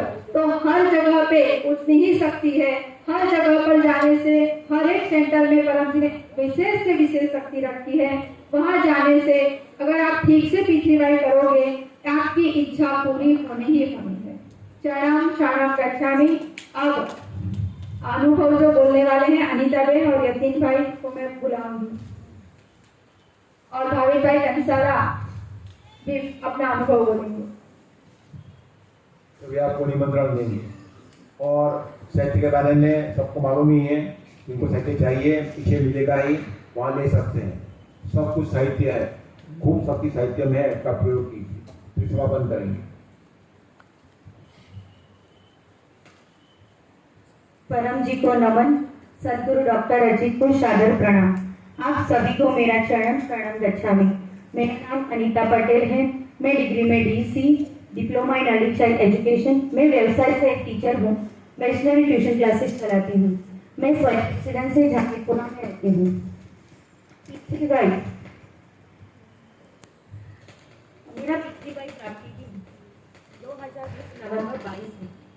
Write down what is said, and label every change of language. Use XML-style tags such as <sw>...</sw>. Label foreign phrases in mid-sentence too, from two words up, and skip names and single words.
<hi>तो हर जगह पे उतनी ही शक्ति है। हर जगह पर जाने से, हर एक सेंटर में परम जी ने विशेष से विशेष शक्ति रखी है। वहां जाने से अगर आप ठीक से P3Y करोगे, आपकी इच्छा पूरी होनी ही होनी है।</hi> <pi>चरणम शरणम गच्छामि।</pi> <hi>अब अनुभव जो बोलने वाले हैं अनीता बहन और यतीन भाई को मैं बुलाऊंगी, और भाविक भाई कंसारा भी अपना अनुभव बोलेंगे। तो वे आपको निमंत्रण देंगे। और साहित्य के बारे में सबको मालूम ही है, जिनको साहित्य चाहिए पीछे मिलेगा ही, वहाँ ले सकते हैं। सब कुछ साहित्य है, खूब शक्ति साहित्य में है, इसका प्रयोग कीजिए। फिर समापन करेंगे। परम जी को नमन। सदगुरु डॉक्टर अजीत को सादर प्रणाम। आप सभी को मेरा</hi> <pi>चरण शरणम गच्छामि।</pi> <hi>मेरा नाम अनीता पटेल है। मैं डिग्री में DC,</hi> <en>diploma in early child education.</en> <hi>मैं व्यवसाय से एक टीचर हूँ। वैष्णवी ट्यूशन क्लासेस चलाती हूँ। मैं रेसिडेंस से झांकीपुरा में रहती हूँ। P3Y मेरा P3Y प्राप्ति की 2020 नवंबर 22 में।</hi>